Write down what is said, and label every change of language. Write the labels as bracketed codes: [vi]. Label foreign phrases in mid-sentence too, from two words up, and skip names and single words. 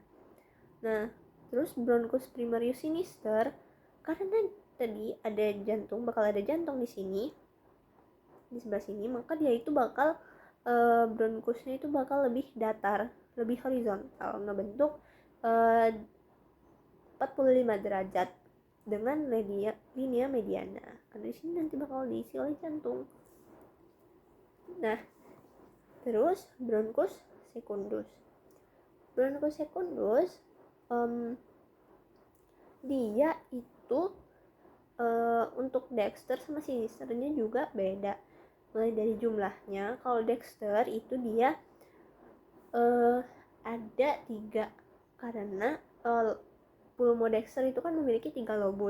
[id] Nah, terus [la] bronchus primarius sinister, [id] karena tadi ada jantung, bakal ada jantung di sini, di sebelah sini, maka dia itu bakal bronchusnya itu bakal lebih datar, lebih horizontal, ngebentuk 45 derajat dengan [la] linea mediana. [id] Karena di sini nanti bakal diisi oleh jantung. Nah, terus [la] bronchus secundus. Bronchus secundus [id] dia itu untuk Dexter sama Sinisternya juga beda. Mulai dari jumlahnya, kalau Dexter itu dia ada 3, karena [la] pulmo Dexter [id] itu kan memiliki 3 lobus.